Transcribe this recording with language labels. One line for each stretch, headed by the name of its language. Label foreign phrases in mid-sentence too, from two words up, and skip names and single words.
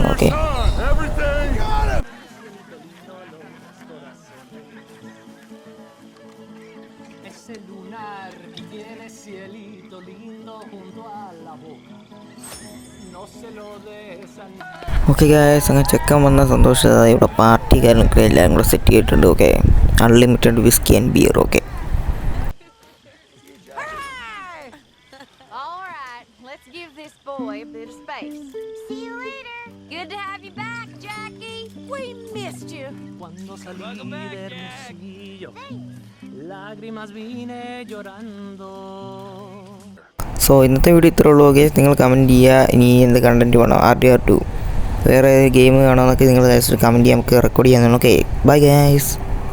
English: okay, okay guys,
Malayalam: അങ്ങനെ ചെക്കൻ വന്ന സന്തോഷത ഇവിടെ പാർട്ടിക്കാരനൊക്കെ എല്ലാവരും കൂടെ സെറ്റ് ചെയ്തിട്ടുണ്ട്.
English: okay, unlimited whisky and beer. okay, boy a bit of space. See you later. Good to have you back, Jackie. We missed you.
Spanish: Cuando salí de Hermosillo, lágrimas vine llorando.
Malayalam: സോ ഇന്നത്തെ വീഡിയോ ഇത്രേ ഉള്ളൂ. ഓക്കെ, നിങ്ങൾ കമൻറ്റ് ചെയ്യുക ഇനി എന്ത് കണ്ടൻറ്റ് വേണം. RDR2 വേറെ ഗെയിം കാണുമെന്നൊക്കെ നിങ്ങൾ കമൻറ്റ് ചെയ്യാൻ നമുക്ക് റെക്കോർഡ് ചെയ്യാൻ.
English: okay bye guys.